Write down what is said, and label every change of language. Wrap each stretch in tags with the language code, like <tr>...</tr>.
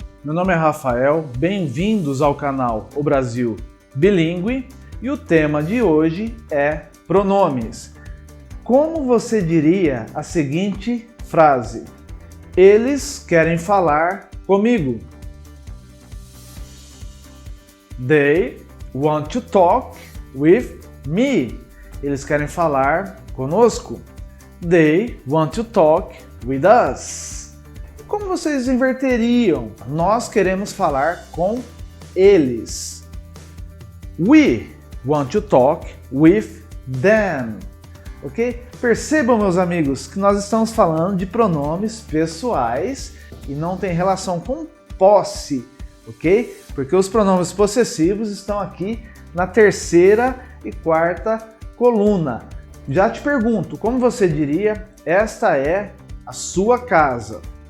<pt>Meu nome é Rafael, bem-vindos ao canal O Brasil Bilingue e o tema de hoje é pronomes. Como você diria a seguinte frase? Eles querem falar comigo.</pt> <en>They want to talk with me.</en> <pt>Eles querem falar conosco.</pt> <en>They want to talk with us.</en> <pt>Como vocês inverteriam? Nós queremos falar com eles.</pt> <en>We want to talk with them. Ok?</en> <pt>Percebam, meus amigos, que nós estamos falando de pronomes pessoais e não tem relação com posse, ok? Porque os pronomes possessivos estão aqui na terceira e quarta coluna. Já te pergunto, como você diria, esta é a sua casa?</pt>